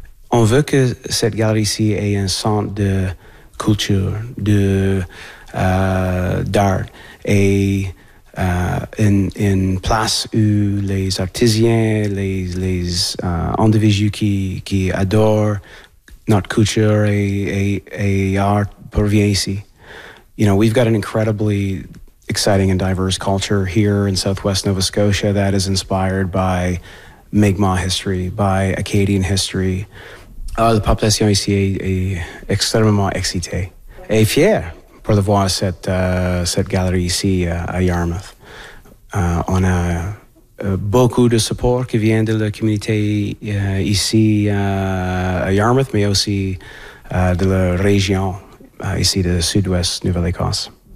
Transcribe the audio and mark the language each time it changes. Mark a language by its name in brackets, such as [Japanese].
[French] On veut que cette galerie-ci ait un centre de culture, d'art, et une place où les artisans, les individus qui adorent notre culture et art proviennent ici. [English] You know, we've got an incredibly exciting and diverse culture here in Southwest Nova Scotia that is inspired by Mi'kmaq history, by Acadian history. [French] La population ici est extrêmement excitée et fière pour de voir cette galerie ici à Yarmouth. On a beaucoup de support qui vient de la communauté ici à Yarmouth, mais aussi de la région ici de Sud-Ouest Nouvelle-Écosse.